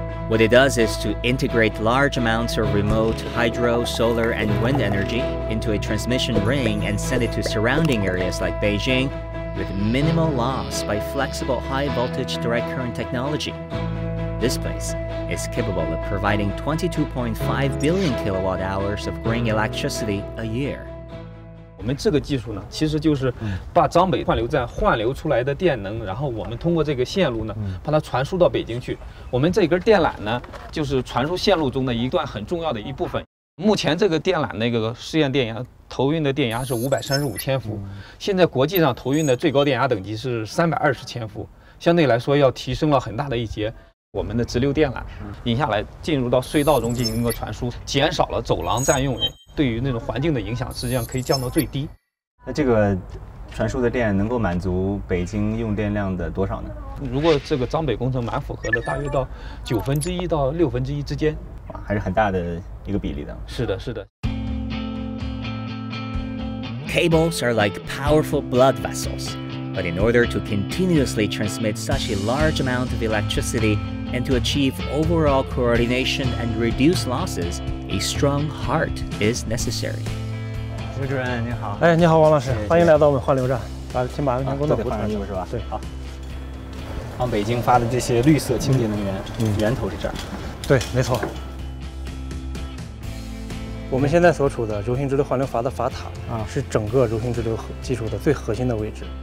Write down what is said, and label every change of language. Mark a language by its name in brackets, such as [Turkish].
[English] What it does is to integrate large amounts of remote hydro, solar, and wind energy into a transmission ring and send it to surrounding areas like Beijing with minimal loss by flexible high-voltage direct current technology. This place is capable of providing 22.5 billion kilowatt-hours of green electricity a year. [Chinese] 我们这个技术呢，其实就是把张北换流站换流出来的电能，然后我们通过这个线路呢，把它传输到北京去。我们这根电缆呢，就是传输线路中的一段很重要的一部分。目前这个电缆那个试验电压投运的电压是535千伏，现在国际上投运的最高电压等级是320千伏，相对来说要提升了很大的一截。我们的直流电缆引下来，进入到隧道中进行一个传输，减少了走廊占用。对于那种环境的影响，实际上可以降到最低。那这个传输的电能够满足北京用电量的多少呢？如果这个张北工程蛮符合的，大约到1/9到1/6之间，哇，还是很大的一个比例的。是的，是的。 [English] Cables are like powerful blood vessels, but in order to continuously transmit such a large amount of electricity and to achieve overall coordination and reduce losses, a strong heart is necessary. [Chinese] 徐主任您好，哎，你好，王老师，欢迎来到我们换流站，先把安全工作服换上衣服是吧？对，好。往北京发的这些绿色清洁能源，源头是这儿。对，没错。我们现在所处的柔性直流换流阀的阀塔是整个柔性直流技术的最核心的位置。